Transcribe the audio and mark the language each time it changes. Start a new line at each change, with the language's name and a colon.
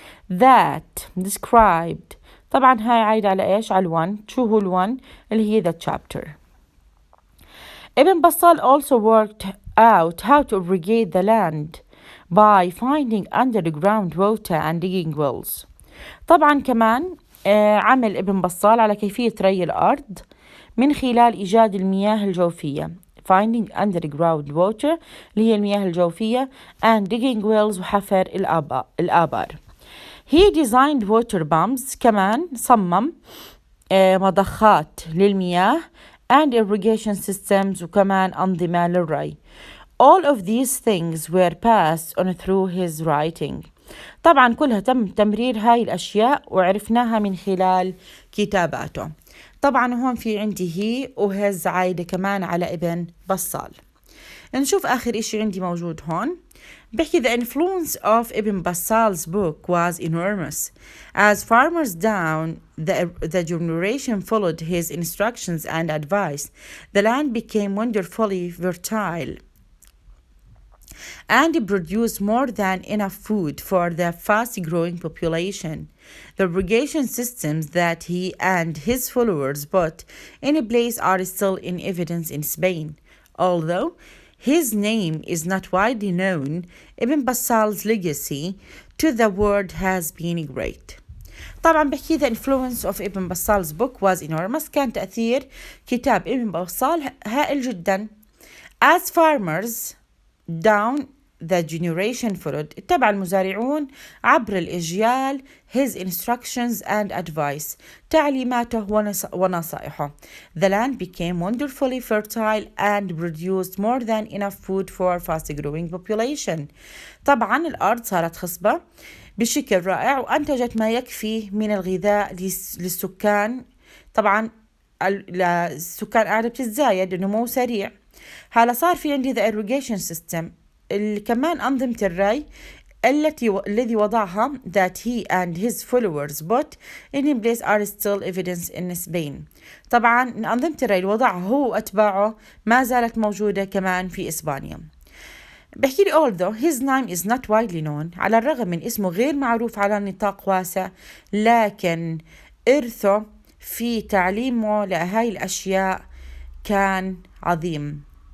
English: that described
Arabic: طبعا هاي عايدة على إيش؟ على one. شو هو الone؟ اللي هي the chapter.
English: Ibn Battal also worked out how to irrigate the land by finding underground water and digging wells.
Arabic: طبعا كمان عمل ابن بصال على كيفية ري الأرض من خلال إيجاد المياه الجوفية
English: finding underground water
Arabic: اللي هي المياه الجوفية
English: and digging wells
Arabic: وحفر الآبار.
English: He designed water pumps
Arabic: كمان صمم مضخات للمياه
English: and irrigation systems
Arabic: وكمان أنظمة للري.
English: All of these things were passed on through his writing.
Arabic: طبعا كلها تم تمرير هاي الأشياء وعرفناها من خلال كتاباته. طبعا هون في عندي هي وهز عايدة كمان على ابن بصال. نشوف آخر إشي عندي موجود هون. بحكي
English: the influence of Ibn Battal's book was enormous. As farmers down the generation followed his instructions and advice, the land became wonderfully fertile and produced more than enough food for the fast-growing population. The irrigation systems that he and his followers put in place are still in evidence in Spain. Although his name is not widely known, Ibn Battal's legacy to the world has been great.
Arabic: طبعا بحكي
English: the influence of Ibn Battal's book was enormous.
Arabic: كان تأثير كتاب ابن بطال هائل جدا.
English: As farmers down the generation followed
Arabic: اتبع المزارعون عبر الأجيال
English: his instructions and advice
Arabic: تعليماته ونصائحه.
English: The land became wonderfully fertile and produced more than enough food for a fast-growing population.
Arabic: طبعا الأرض صارت خصبة بشكل رائع وأنتجت ما يكفي من الغذاء للسكان. طبعا السكان قاعدة بتتزايد، النمو سريع. هلا صار في عندي
English: the irrigation system
Arabic: اللي كمان أنظمة الري الذي وضعها
English: that he and his followers put in place are still evidence in Spain.
Arabic: طبعا أنظمة الري اللي وضعها هو وأتباعه ما زالت موجودة كمان في إسبانيا. بحكي لي
English: although his name is not widely known
Arabic: على الرغم من اسمه غير معروف على نطاق واسع، لكن إرثه في تعليمه لهاي الأشياء كان عظيم.